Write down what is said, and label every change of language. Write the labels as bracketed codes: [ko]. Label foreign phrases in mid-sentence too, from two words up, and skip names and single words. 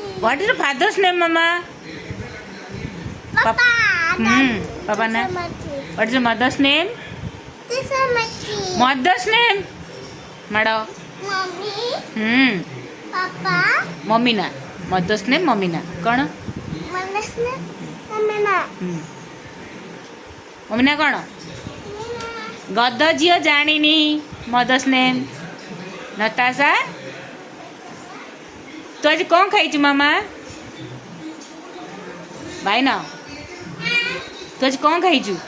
[en] What is your father's name, Mama? Papa. Papa na. What is your mother's name? This is Mati. Mother's name? Madam. Mommy. Papa. Mommy na. Mother's name, Mommy na. [or] କ'ଣ? [en] Mother's name. Mommy na. [or] ମମି ନା କ'ଣ? ଗଦ ଝିଅ ଜାଣିନି [en] mother's name [or] ନତାଶା। ତୁ ଆଜି କ'ଣ ଖାଇଛୁ ମାମା? ଭାଇନା ତୁ ଆଜି କ'ଣ ଖାଇଛୁ?